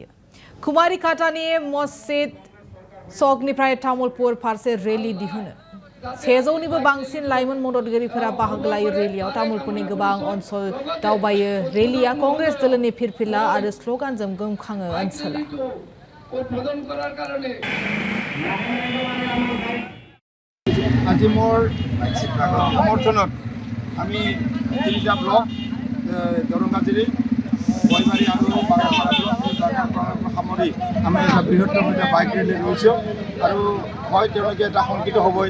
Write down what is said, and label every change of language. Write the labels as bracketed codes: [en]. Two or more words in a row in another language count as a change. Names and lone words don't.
[brx] कुमारीघाटानि मस्जिद सकनिफ्राय तामुलपुर फारसे रेली दिहुनो। 100निबो बांसिन लाइमोन मददगिरिफोरा बाहागो लायो। रेलियाव तामुलपुरनि गोबां ओनसोल दावबायो। रेलिया कांग्रेस दलनि फिरफिला आरो स्ल'गानजों गोमखाङो ओनसोला। [as] আজি মোৰ সমৰ্থনত আমি তিনিটা ব্লক দৰংগাজুৰি বৈমাৰী আৰু বাগানপাৰা সামৰি আমি এটা বৃহত্তম এটা বাইক ৰেলী লৈছোঁ আৰু হয় তেওঁলোকে এটা শংকিত হ'বই।